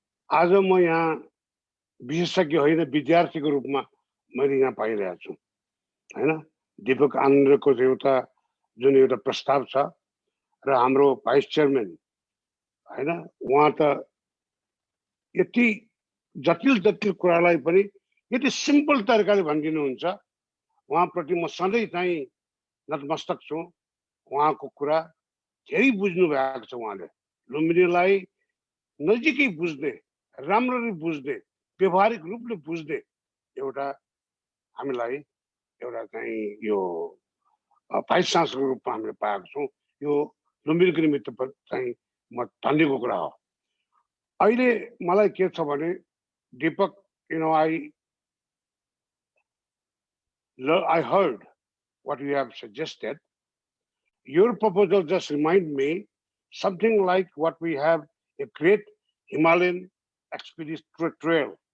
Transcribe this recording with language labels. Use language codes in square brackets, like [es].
[ne] आज म यहाँ विशेषज्ञ होइन, विद्यार्थीको रूपमा मैले यहाँ पाइरहेको छु होइन। दीपक आनन्दको एउटा जुन एउटा प्रस्ताव छ र हाम्रो भाइस चेयरम्यान होइन, उहाँ त यति जटिल जटिल कुरालाई पनि यति सिम्पल तरिकाले भनिदिनुहुन्छ। उहाँप्रति म सधैँ चाहिँ नतमस्तक छु। उहाँको कुरा धेरै बुझ्नु भएको छ। उहाँले लुम्बिनीलाई नजिकै बुझ्ने, राम्ररी बुझ्ने, व्यवहारिक रूपले बुझ्ने एउटा हामीलाई एउटा चाहिँ यो भाइस चान्सलरको रूपमा हामीले पाएको छौँ। यो लुम्बिनीको निमित्त चाहिँ म धन्यको कुरा हो। अहिले मलाई के छ भने [en] Deepak, you know, I heard what you have suggested. Your proposal just remind me something like what we have, a great Himalayan expedition trail.